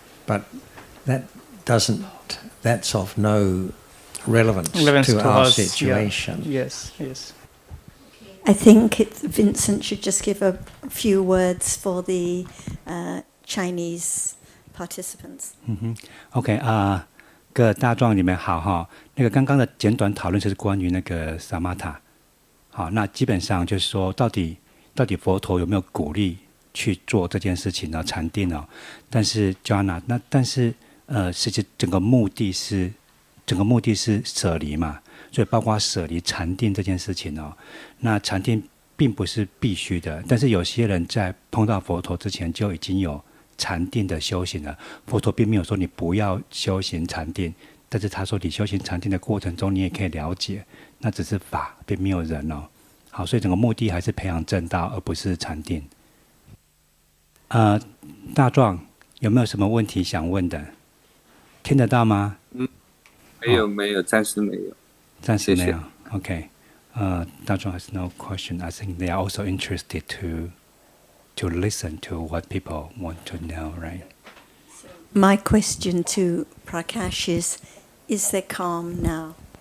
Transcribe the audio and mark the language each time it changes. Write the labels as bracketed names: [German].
[English] But that's of no relevance to our us, situation. Yes. I think Vincent should just give a few words for the Chinese participants. [Chinese] OK 各位大众你们好哈，那个刚刚的简短讨论就是关于那个 samatha。好，那基本上就是说，到底佛陀有没有鼓励去做这件事情呢？禅定哦，但是 jhana， 但是实际整个目的是舍离嘛，所以包括舍离禅定这件事情哦。那禅定并不是必须的，但是有些人在碰到佛陀之前就已经有禅定的修行了。佛陀并没有说你不要修行禅定，但是他说你修行禅定的过程中，你也可以了解，那只是法，并没有人哦。好，所以整个目的还是培养正道，而不是禅定。大壮有没有什么问题想问的？听得到吗？没有，暂时没有。暂时没有。 [English] OK， 大壮 has no question. I think they are also interested to listen to what people want to know, right? My question to Prakash is there calm now?